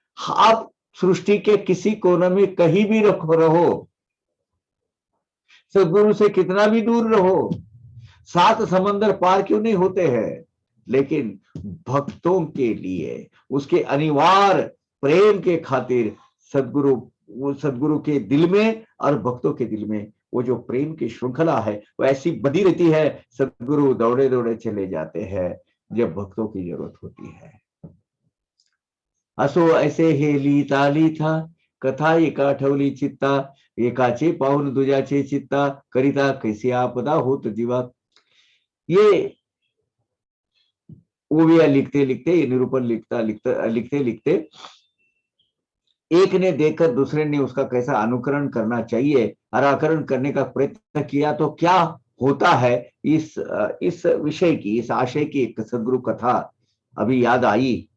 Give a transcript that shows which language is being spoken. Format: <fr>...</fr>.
<hi>आप सृष्टि के किसी कोने में कहीं भी रहो, सदगुरु से कितना भी दूर रहो, 7 समंदर पार क्यों नहीं होते हैं, लेकिन भक्तों के लिए उसके अनिवार्य प्रेम के खातिर सदगुरु के दिल में और भक्तों के दिल में वो जो प्रेम की श्रृंखला है वो ऐसी बनी रहती है। सदगुरु दौड़े दौड़े चले जाते हैं जब भक्तों की जरूरत होती है।</hi> <mr>असो ऐसे हे लिहिता लिहिता, कथा एका ठेवली चित्ता, एकाचे पाहून दुजाचे चित्ता, करिता कैसी आपदा होत जीवा।</mr> <hi>ये ओविया लिखते लिखते, निरूपण लिखते लिखते एक ने देखकर दूसरे ने उसका कैसा अनुकरण करना चाहिए और आकरण करने का प्रयत्न किया तो क्या होता है, इस विषय की, इस आशय की एक सदगुरु कथा अभी याद आई।</hi>